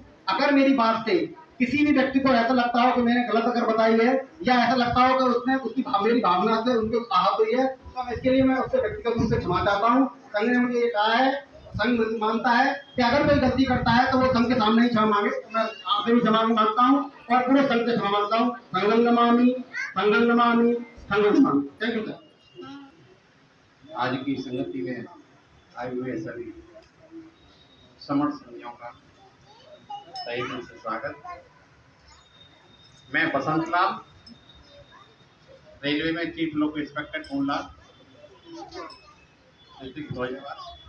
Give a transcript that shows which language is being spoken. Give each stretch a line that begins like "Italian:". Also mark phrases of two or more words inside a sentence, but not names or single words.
Hindi: अगर मेरी बात से किसी भी व्यक्ति को ऐसा लगता हो कि मैंने गलत अगर बताई है, या ऐसा लगता हो कि उसने उसकी मेरी भावना से उनको आहत हुई है, तो इसके लिए मैं उससे व्यक्तिगत रूप से क्षमा चाहता हूँ। संघ ने मुझे ये कहा है, संघ मानता है कि अगर कोई गलती करता है तो वो संघ के सामने ही क्षमा मांगे। मैं आपसे भी क्षमा मांगता हूँ और पूरे संघ से क्षमा मांगता हूँ।
Pali: संघं नमामि, संघं नमामि, संघं नमामि।
English: thank you sir.
Hindi: आज की संगति में आए हुए सभी समर संधियों का तहे दिल से स्वागत। मैं बसंत लाल, रेलवे में
English: chief loco inspector
Hindi: कोंडला, डिस्ट्रिक्ट फिरोजाबाद।